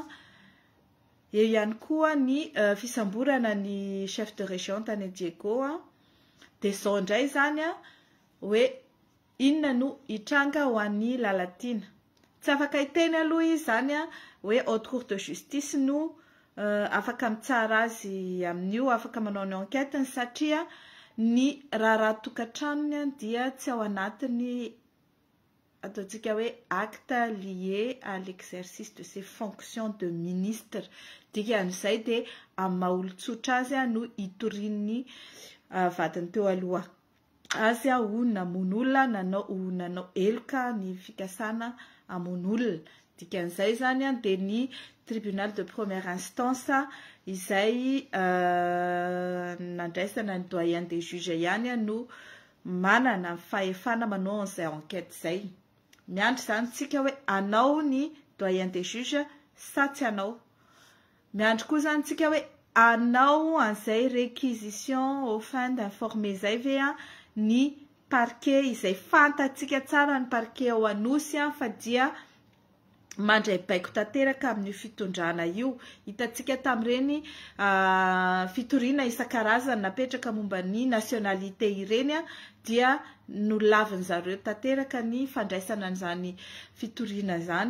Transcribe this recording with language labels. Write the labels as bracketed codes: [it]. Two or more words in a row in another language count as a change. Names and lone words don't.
[mg] Eo ihany koa ny fisamborana ny [fr] chef de région [mg] tany Diego dia zao indray zany hoe inona no hitranga ho an'ny lalatina. Tsy afaka hiteny aloha izy zany hoe [fr] haute cour de justice [mg] no afaka mitsara azy amin'io, afaka manao ny enquête satria ny raha tokantranony dia tsy ao anatiny ataontsika hoe [fr] acte lié à l'exercice de ses fonctions de ministre. [mg] Dikan'izay dia amin'ny maha-olon-tsotra azy no hitorian'ny vadiny teo aloha azy ho namono olona nanao eloka ny fikasana hamono olona. Dikan'izay zany dia ny [fr] tribunal de première instance [mg] izay nandraisana ny [fr] doyen des juges [mg] ihany no manana fahefana manao an'izay enquête izay. Miandry zany tsika hoe anao ny [fr] doyen des juges [mg] sa tsy anao. Miandry koa zany tsika hoe anao an'izay [fr] réquisition au fin d'informer [mg] izay ve ny parquet izay fantatsika tsara ny parquet ao Anosy fa dia mandray baiko tanteraka amin'ny fitondrana io. Hitantsika tamin'ireny fitoriana isan-karazany napetraka momba ny nationalité ireny dia nolavin zareo tanteraka ny fandraisana an'izany fitoriana zany.